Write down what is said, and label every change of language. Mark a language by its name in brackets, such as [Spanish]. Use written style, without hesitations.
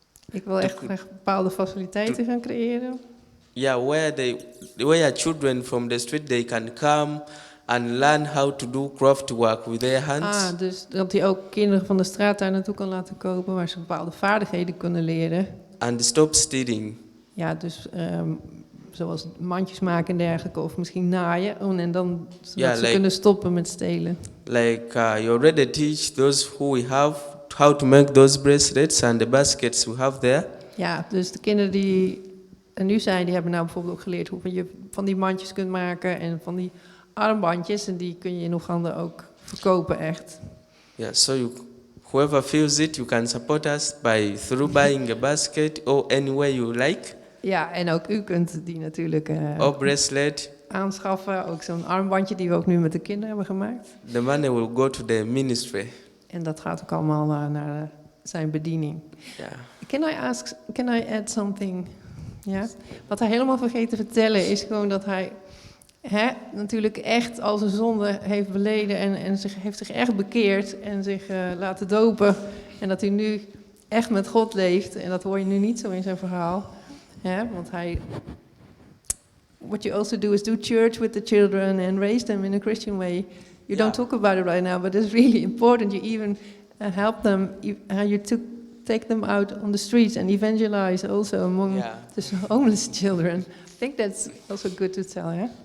[Dutch] Ik wil echt bepaalde faciliteiten gaan creëren. [English] Yeah, where children from the street they can come and learn how to do craft work with their hands. [Dutch] Dus dat hij ook kinderen van de straat daar naartoe kan laten komen, waar ze bepaalde vaardigheden kunnen leren. [English] And stop stealing. [Dutch] Ja, dus zoals mandjes maken en dergelijke, of misschien naaien. En dan zodat ze kunnen stoppen met stelen. [English] Like you already teach those who we have how to make those bracelets and the baskets we have there. [Dutch] Ja, dus de kinderen die er nu zijn, die hebben nou bijvoorbeeld ook geleerd hoe je van die mandjes kunt maken en van die armbandjes. En die kun je in Oeganda ook verkopen echt. [English] Yeah, so whoever feels it, you can support us through buying a basket or any way you like. [Dutch] Ja, en ook u kunt die natuurlijk [English] bracelet [Dutch] aanschaffen. Ook zo'n armbandje die we ook nu met de kinderen hebben gemaakt. [English] The money will go to the ministry. [Dutch] En dat gaat ook allemaal naar zijn bediening. [English] Yeah. Can I add something? Ja? [Dutch] Wat hij helemaal vergeten te vertellen is gewoon dat hij natuurlijk echt al zijn zonde heeft beleden en heeft zich echt bekeerd en zich laten dopen. En dat hij nu echt met God leeft. En dat hoor je nu niet zo in zijn verhaal. Ja, want hij [English] what you also do is do church with the children and raise them in a Christian way. You don't talk about it right now, but it's really important. You even help them. Take them out on the streets and evangelize also among the homeless children. I think that's also good to tell, yeah?